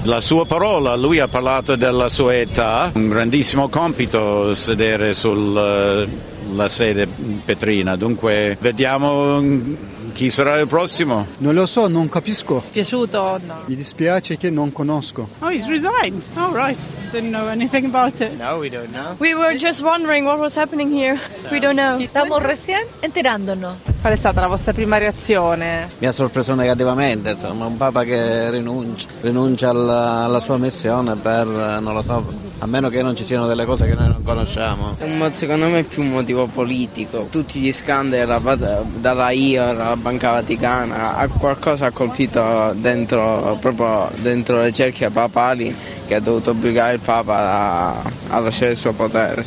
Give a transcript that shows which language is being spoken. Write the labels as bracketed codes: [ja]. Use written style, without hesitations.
[it] La sua parola, lui ha parlato della sua età, un grandissimo compito sedere sul la sede petrina, dunque vediamo chi sarà il prossimo. Non lo so, non capisco. Piaciuto? No. Mi dispiace che non conosco. [en] Oh, he's resigned. Oh, right. Didn't know anything about it. No, we don't know. We were just wondering what was happening here. So. We don't know. [it] Stiamo [es] recién enterandonos. [it] Qual è stata la vostra prima reazione? Mi ha sorpreso negativamente, insomma, un papa che rinuncia alla sua missione per, non lo so, a meno che non ci siano delle cose che noi non conosciamo. Secondo me è più un motivo politico. Tutti gli scandali dalla IOR alla Banca Vaticana, a qualcosa ha colpito dentro le cerchie papali che ha dovuto obbligare il papa a lasciare il suo potere.